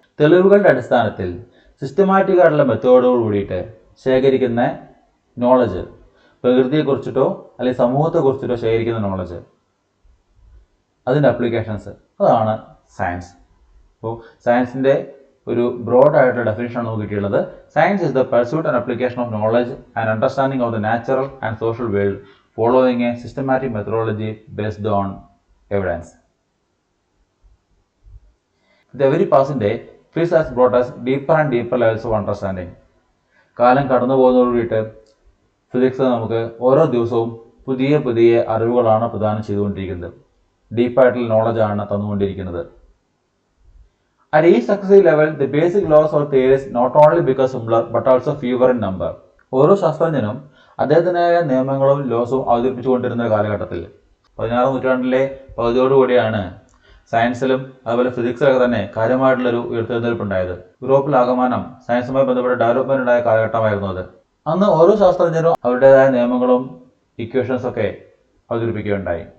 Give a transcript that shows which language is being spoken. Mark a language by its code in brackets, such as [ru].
[ml] തെളിവുകളുടെ അടിസ്ഥാനത്തിൽ സിസ്റ്റമാറ്റിക് ആയിട്ടുള്ള മെത്തേഡോട് കൂടിയിട്ട് ശേഖരിക്കുന്ന നോളജ്, പ്രകൃതിയെക്കുറിച്ചിട്ടോ അല്ലെങ്കിൽ സമൂഹത്തെക്കുറിച്ചിട്ടോ ശേഖരിക്കുന്ന നോളജ്, അതിൻ്റെ അപ്ലിക്കേഷൻസ്, അതാണ് സയൻസ്. അപ്പോൾ സയൻസിൻ്റെ ഒരു ബ്രോഡ് ആയിട്ടുള്ള ഡെഫിനിഷനാണ് നമുക്ക് കിട്ടിയുള്ളത്. [en] Science is the pursuit and application of knowledge and understanding of the natural and social world following a systematic methodology based on evidence. The very passing day, physics has brought us deeper and deeper levels of understanding. [ml] കാലം കടന്നു പോകുന്നതോടുകൂടിയിട്ട് physics നമുക്ക് ഓരോ ദിവസവും പുതിയ പുതിയ അറിവുകളാണ് പ്രദാനം ചെയ്തുകൊണ്ടിരിക്കുന്നത്. ഡീപ്പായിട്ടുള്ള നോളജാണ് തന്നുകൊണ്ടിരിക്കുന്നത്. [en] At each successive level, the basic laws or theories not only become simpler but also fewer in number. [ml] ഓരോ ശാസ്ത്രജ്ഞനും അദ്ദേഹത്തിനായ നിയമങ്ങളും ലോസും അവതരിപ്പിച്ചുകൊണ്ടിരുന്ന കാലഘട്ടത്തിൽ 16ാം നൂറ്റാണ്ടിലെ പകുതിയോടുകൂടിയാണ് സയൻസിലും അതുപോലെ ഫിസിക്സിലൊക്കെ തന്നെ കാര്യമായിട്ടുള്ളൊരു ഉയർത്തെഴുന്നേൽപ്പുണ്ടായത്. യൂറോപ്പിലാകമാനം സയൻസുമായി ബന്ധപ്പെട്ട ഡെവലപ്മെന്റ് ഉണ്ടായ കാലഘട്ടമായിരുന്നു അത്. അന്ന് ഓരോ ശാസ്ത്രജ്ഞരും അവരുടേതായ നിയമങ്ങളും ഇക്വേഷൻസൊക്കെ അവതരിപ്പിക്കുകയുണ്ടായി.